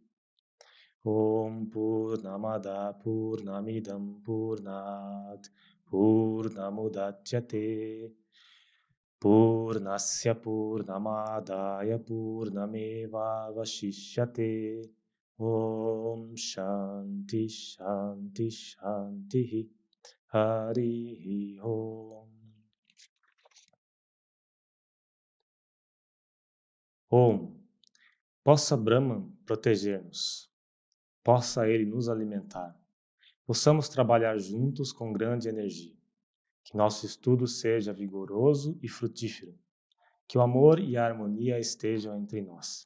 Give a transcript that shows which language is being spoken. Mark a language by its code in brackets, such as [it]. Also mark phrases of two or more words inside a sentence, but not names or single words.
[sa] Om Purnamada Purnamidam Purnat Purnamudachyate Purnasya Purnamadaya Purnameva Vashishyate. Om Shanti Shanti Shanti. Harihi Om. Om. [pt] Possa Brahman proteger-nos. Possa ele nos alimentar. Possamos trabalhar juntos com grande energia. Que nosso estudo seja vigoroso e frutífero. Que o amor e a harmonia estejam entre nós.